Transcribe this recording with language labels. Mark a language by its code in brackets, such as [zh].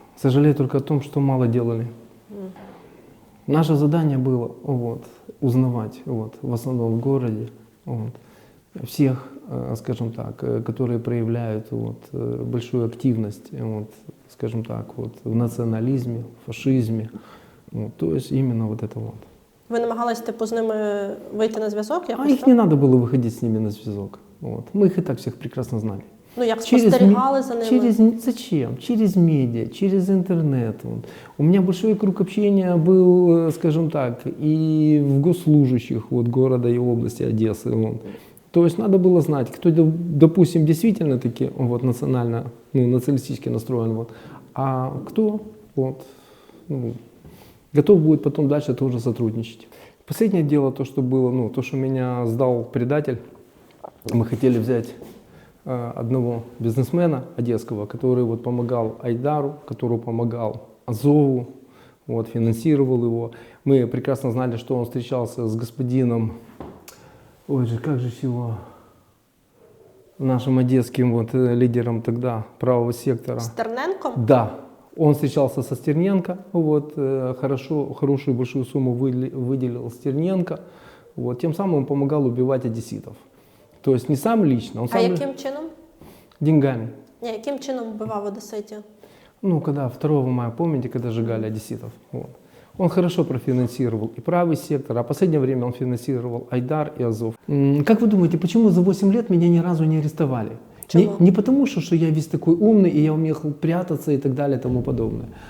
[ru] Сожалею только о том, что мало делали. Наше задание было вот, узнавать вот, в основном в городе вот, всех, скажем так, которые проявляют вот, большую активность, вот, скажем так, вот, в национализме, фашизме. Вот, то есть именно вот это вот. [uk] Ви намагались типу з ними вийти на зв'язок? А Якось, [ru] их [uk] так? [ru] не надо было выходить с ними на [uk] зв'язок. [ru] Вот. Мы их и так всех прекрасно знали. [uk] Ну, як спостерігали за ними? [ru] Зачем? Через медиа, через интернет. Вот. У меня большой круг общения был, скажем так, и в госслужащих вот, города и области Одессы. Вот. То есть надо было знать, кто, допустим, действительно таки вот, национально, ну, националистически настроен, вот, а кто вот, ну, готов будет потом дальше тоже сотрудничать. Последнее дело, то, что было, ну, то, что меня сдал предатель, мы хотели взять одного бизнесмена одесского, который вот помогал Айдару, который помогал Азову, вот, финансировал его. Мы прекрасно знали, что он встречался с господином, ой же, как же его, нашим одесским вот, лидером тогда правого сектора. Стерненком? Да, он встречался со Стерненко, вот, хорошую большую сумму выделил Стерненко, вот, тем самым он помогал убивать одесситов. То есть не сам лично, он А сам [uk] яким чином? [ru] деньгами. [uk] Ні, яким чином вбивав одеситів? [ru] Ну, когда 2 мая, помните, когда сжигали одесситов? Вот. Он хорошо профинансировал и правый сектор, а в последнее время он финансировал Айдар и Азов. Как вы думаете, почему за 8 лет меня ни разу не арестовали? Не потому, что я весь такой умный, и я умею прятаться и так далее и тому подобное.